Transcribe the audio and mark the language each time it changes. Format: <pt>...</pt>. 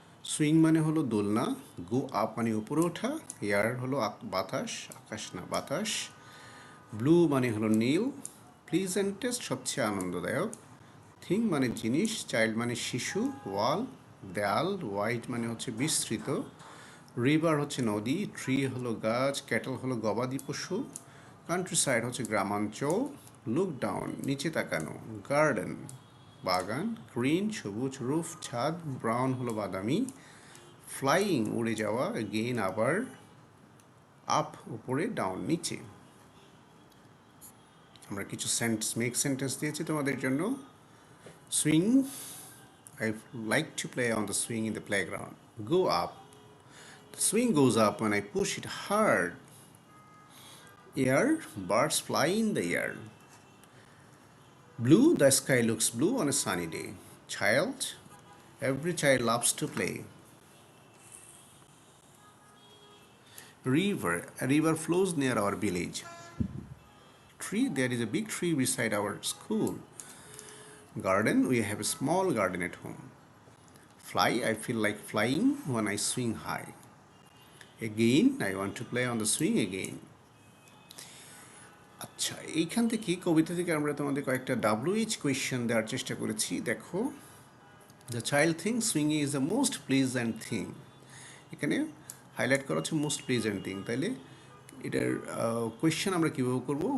<bn>Swing মানে হলো দোলনা, গো আপ মানে উপরে ওঠা, এয়ার হলো বাতাস, আকাশ না বাতাস, ব্লু মানে হলো নীল, প্লিজেন্টেস্ট সবচেয়ে আনন্দদায়ক, থিং মানে জিনিস, চাইল্ড মানে শিশু, ওয়াল দেয়াল, হোয়াইট মানে হচ্ছে বিস্তৃত, রিভার হচ্ছে নদী, ট্রি হলো গাছ, ক্যাটল হলো গবাদি পশু, কান্ট্রি সাইড হচ্ছে গ্রামাঞ্চল, লুক ডাউন নিচে তাকানো, গার্ডেন বাগান, গ্রিন সবুজ, রুফ ছাদ, ব্রাউন হলো বাদামি, ফ্লাইং উড়ে যাওয়া, এগেইন আবার, আপ উপরে, ডাউন নিচে। আমরা কিছু মেক সেন্টেন্স দিয়েছি তোমাদের জন্য।</bn> <en>Swing, I like to play on the swing in the playground. Go up. The swing goes up when I push it hard. Air, birds fly in the air. Blue, the sky looks blue on a sunny day. Child, every child loves to play. River, a river flows near our village. Tree, there is a big tree beside our school. Garden, we have a small garden at home. Fly, I feel like flying when I swing high. Again, I want to play on the swing again.</en> <bn>আচ্ছা, এইখান থেকে কবিতা থেকে আমরা তোমাদের কয়েকটা WH question দেওয়ার চেষ্টা করেছি।</bn> <en>দেখো, the child thing সুইংইং is the most pleasant thing.</en> <bn>এখানে হাইলাইট করা হচ্ছে মোস্ট প্লেজেন্ট থিং। তাইলে এটার কোয়েশ্চেন আমরা কীভাবে করবো?</bn>